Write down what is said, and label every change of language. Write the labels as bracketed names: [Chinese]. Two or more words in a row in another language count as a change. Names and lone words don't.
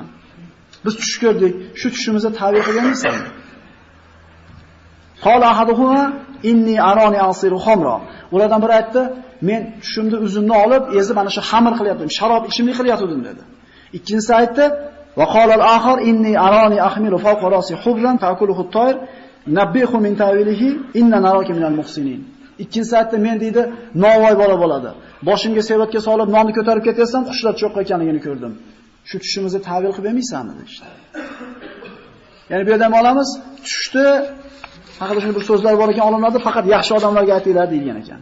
[Uzbek] Biz tush ko'rdik, shu tushimizni ta'bir qilganmisan? [Arabic] قال أحدهما إني أراني أعصر خمرا. [Uzbek] Ulardan biri aytdi, men tushimda uzumni olib, ezib ana shu xamir qilyaptim, sharob ichimlik qilyaptim dedi. Ikkinchisi aytdi, [Arabic] وقال الآخر إني أراني أحمل فوق رأسي خبزا تأكله الطير نبئنا بتأويله إنا نراك من المحسنين. [Uzbek] Ikkinchisi aytdi, men deydi, novvoy bola bo'ladi. Boshimga sevatga solib nonni ko'tarib ketaysam, qushlar cho'qqa ekanligini ko'rdim. Shu tushimizni ta'bir qilib bermaysanmi deydi. Ya'ni bu yerda ham olamiz, tushdi haqida shunday bir so'zlar bor ekan, olimlarda faqat yaxshi odamlarga aytinglar degan ekan.